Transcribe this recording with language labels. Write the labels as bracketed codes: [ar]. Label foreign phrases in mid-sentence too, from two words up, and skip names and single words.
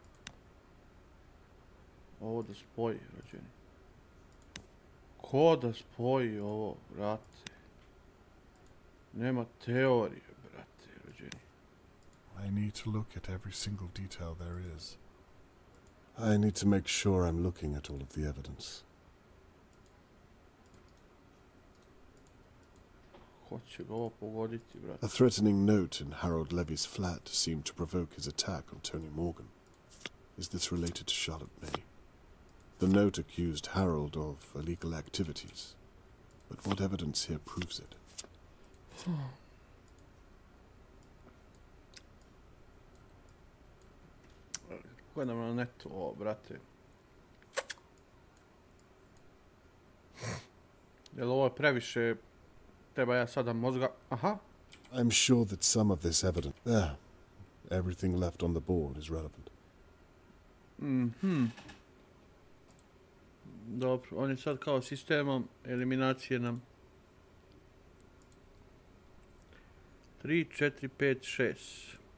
[sr] Ovo da spoji, rođeni. Ko da spoji ovo, brate? Nema teorije, brate, rođeni. [en] I need to look at every single detail there is. I need to make sure I'm looking at all of the evidence. [sr] Ko će ga ovo pogoditi, brate? [en] A threatening note in Harold Levy's flat seemed to provoke his attack on Tony Morgan. Is this related to Charlotte May? The note accused Harold of illegal activities, but what evidence here proves it? [sr] Gledam na netu ovo, brate. Jel ovo je previše... Treba ja sada mozga... Aha. [en] I'm sure that some of this evidence... everything left on the board is relevant. [sr] Dobro, on je sad kao sistemom eliminacije nam 3, 4, 5, 6.